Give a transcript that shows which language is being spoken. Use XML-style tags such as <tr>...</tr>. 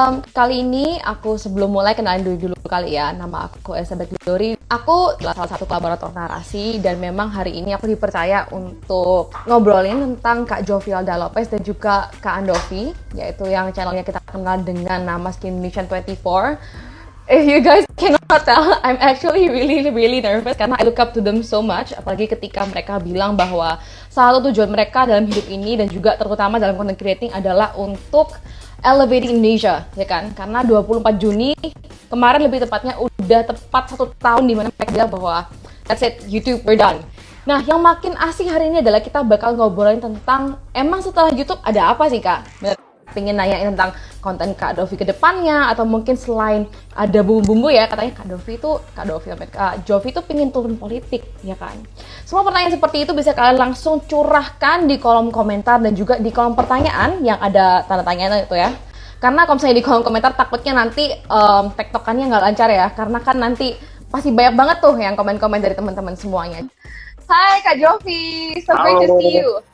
<id>Kali ini aku sebelum mulai kenalin dulu kali ya. Nama aku Elizabeth Glory. Aku adalah salah satu kolaborator narasi dan memang hari ini aku dipercaya untuk ngobrolin tentang Kak Jovialda Lopez dan juga Kak Andovi, yaitu yang channelnya kita kenal dengan nama Skin Indonesian 24.</id> <en>If you guys cannot tell, I'm actually really nervous karena I look up to them so much.</en> <id>Apalagi ketika mereka bilang bahwa salah satu tujuan mereka dalam hidup ini dan juga terutama dalam content creating adalah untuk elevating Indonesia, ya kan? Karena 24 Juni kemarin lebih tepatnya udah tepat 1 tahun dimana mereka bilang bahwa</id> <en>that's it, YouTube, we're done.</en> <id>Nah, yang makin asik hari ini adalah kita bakal ngobrolin tentang emang setelah YouTube ada apa sih, Kak? Pengen nanyain tentang konten Kak Dovi ke depannya, atau mungkin selain ada bumbu-bumbu ya, katanya Kak Jovi itu pengen turun politik, ya kan? Semua pertanyaan seperti itu bisa kalian langsung curahkan di kolom komentar dan juga di kolom pertanyaan yang ada tanda tanya itu ya. Karena kalau misalnya di kolom komentar takutnya nanti tektokannya nggak lancar ya, karena kan nanti pasti banyak banget tuh yang komen-komen dari teman-teman semuanya.</id> <en>Hai Kak Jovi, so great to see you.</en>